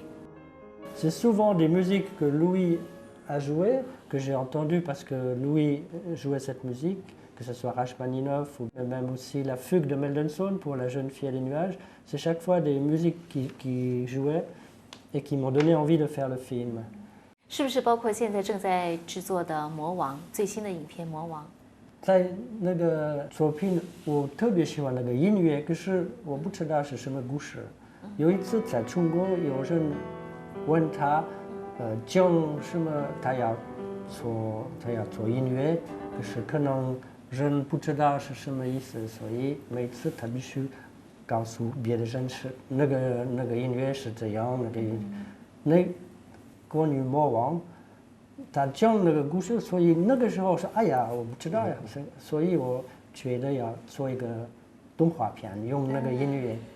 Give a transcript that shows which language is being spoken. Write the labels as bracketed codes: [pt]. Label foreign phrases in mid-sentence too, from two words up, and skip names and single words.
[fr] C'est souvent des musiques que Louis a jouées, que j'ai entendues parce que Louis jouait cette musique, que ce soit Rachmaninoff ou même aussi la fugue de Mendelssohn pour La jeune fille et les nuages. C'est chaque fois des musiques qui jouaient et qui m'ont donné envie de faire le film. [zh] 是不是包括现在正在制作的《魔王》最新的影片《魔王》？在那个作品，我特别喜欢那个音乐，可是我不知道是什么故事。有一次在中国，有人问他，讲什么他要做音乐，可是可能人不知道是什么意思，所以每次他必须告诉别的人是那个音乐是这样，那关于魔王，他讲那个故事，所以那个时候说，哎呀，我不知道呀，所以我觉得要做一个动画片，用那个音乐。